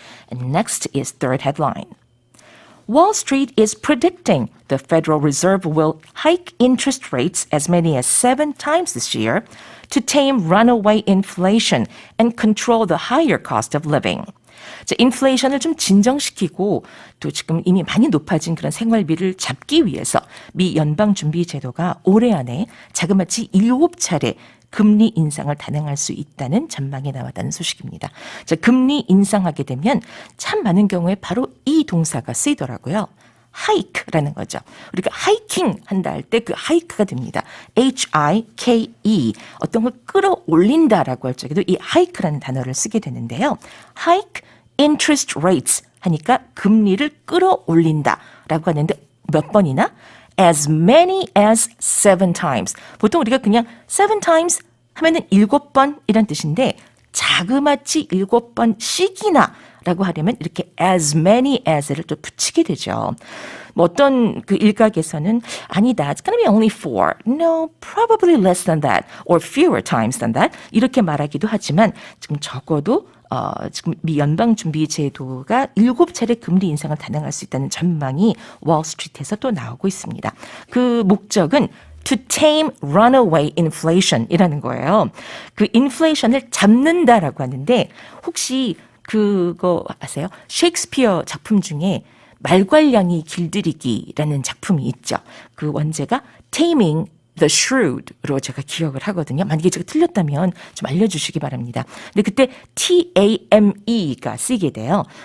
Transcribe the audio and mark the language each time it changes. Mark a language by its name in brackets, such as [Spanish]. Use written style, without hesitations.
[English] And next is third headline. Wall Street is predicting the Federal Reserve will hike interest rates as many as 7 times this year to tame runaway inflation and control the higher cost of living. [Korean] 자, 인플레이션을 좀 진정시키고 또 지금 이미 많이 높아진 그런 생활비를 잡기 위해서 미 연방준비제도가 올해 안에 자그마치 7차례 금리 인상을 단행할 수 있다는 전망이 나왔다는 소식입니다. 자, 금리 인상하게 되면 참 많은 경우에 바로 이 동사가 쓰이더라고요. hike라는 거죠. 우리가 하이킹 한다 할 때 그 하이크가 됩니다. H-I-K-E. 어떤 걸 끌어올린다라고 할 적에도 이 hike라는 단어를 쓰게 되는데요. [English] hike interest rates [Korean] 하니까 금리를 끌어올린다라고 하는데 몇 번이나? [English] as many as 7 times. [Korean] 보통 우리가 그냥 7 times 하면은 7번이란 뜻인데 자그마치 7번씩이나 라고 하려면 이렇게 [English] as many as [Korean] 를 또 붙이게 되죠. 어떤 그 일각에서는 아니다, [English] it's gonna be only 4. No, probably less than that [Korean] or fewer times than that 이렇게 말하기도 하지만 지금 적어도 지금 미 연방준비제도가 7차례 금리 인상을 단행할 수 있다는 전망이 월스트리트에서 또 나오고 있습니다. 그 목적은 [English] to tame runaway inflation [Korean] 이라는 거예요. 그 인플레이션을 잡는다라고 하는데 혹시 그거 아세요? 셰익스피어 작품 중에 말괄량이 길들이기라는 작품이 있죠. 그 원제가 Taming the Shrewd로 제가 기억을 하거든요. 만약에 제가 틀렸다면 좀 알려주시기 바랍니다. 근데 그때 T-A-M-E가 쓰이게 돼요.